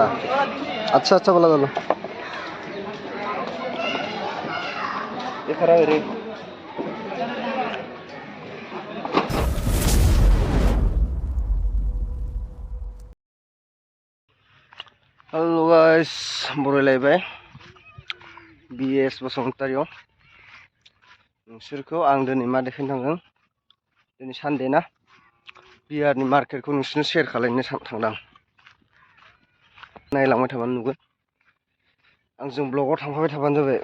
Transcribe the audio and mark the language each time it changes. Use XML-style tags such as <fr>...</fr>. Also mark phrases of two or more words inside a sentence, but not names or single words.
<hi>अच्छा अच्छा बोला चलो ये खराब है रे।</hi> <en>hello guys</en> <brx>बरायलायबाय BS बसुमतारियाव नोंसोरखौ आं दिनै मा देखायनो थांदों। दिनै सानडे ना, बिहारनि मार्केटखौ नोंसोरनो शेयार खालामनो थांदां। नायलांबाय थाबानो नुगोन, आंजों ब्लगाव थांफाबाय थाबानो जाबाय।</brx>